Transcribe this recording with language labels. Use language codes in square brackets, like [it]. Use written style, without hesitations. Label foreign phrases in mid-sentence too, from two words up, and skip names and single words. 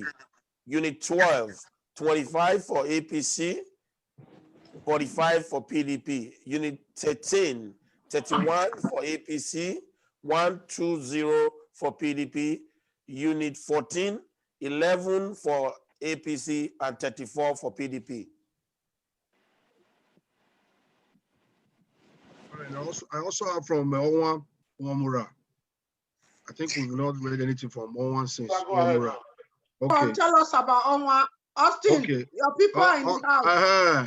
[en] Unit 12, 25 for APC, 45 for PDP. Unit 13, 31 for APC, 120 for PDP. Unit 14, 11 for APC, and 34 for PDP. I also have from Owan Wamura. I think we've not read anything from Owan since Wamura. Okay. Tell us about Onwa. Austin, your people are in the house.